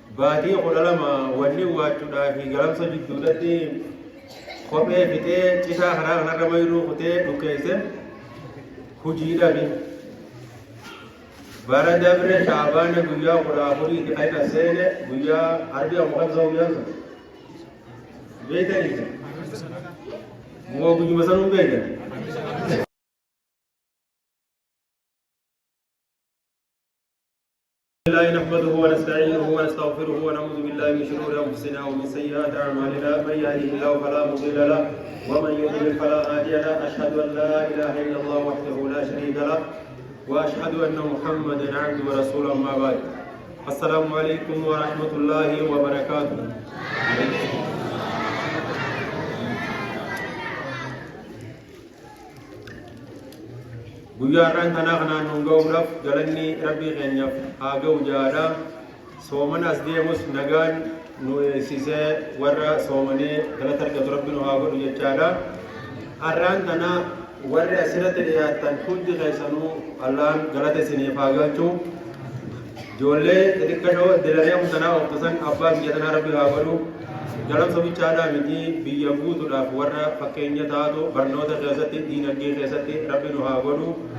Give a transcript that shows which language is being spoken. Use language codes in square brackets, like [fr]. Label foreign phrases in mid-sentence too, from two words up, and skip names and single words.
[om] baatii 12 wanni waachuudhaa fi galamsa jidduudhatti kophee fixee citaa karaa kanarra mayruu kutee dhukkeesse hujiidhafi bara dabre shaabaana guyyaa 14 itti qayqa seene guyyaa arbii amuqamsa guyyaa sun beeytanii moo guyyuma sanuu beeytan [ar] الله نحمده ونستعينه ونستغفره ونعوذ بالله من شرور انفسنا ومن سيئات اعمالنا من يهده الله فلا مضل له ومن يضلل فلا هادي له اشهد ان لا اله الا الله وحده لا شريك له واشهد ان محمدا عبده ورسوله اما بعد السلام عليكم ورحمه الله وبركاته [om] guyyaa irraan tanaa kanaan nun ga'uudhaaf galanni rabbii keenyaaf haa ga'u jaadha sooman as deemus nagaan nu eegsisee warra soomanii galata argatu rabbi nu haa godhu jechaadha har'aan tanaa warri asirratti dhiyaattan hundi keessanuu allaan galata isiniif haa galchu ijoollee xixiqqashoo dilaree tanaa ooftasan abbaa biyya tanaa rabbi haa godhu galamsa bichaadhaa miti biyya guutuudhaaf warra fakkeenya taatu barnoota keessatti diinagdee keessatti rabbi nu haa godhu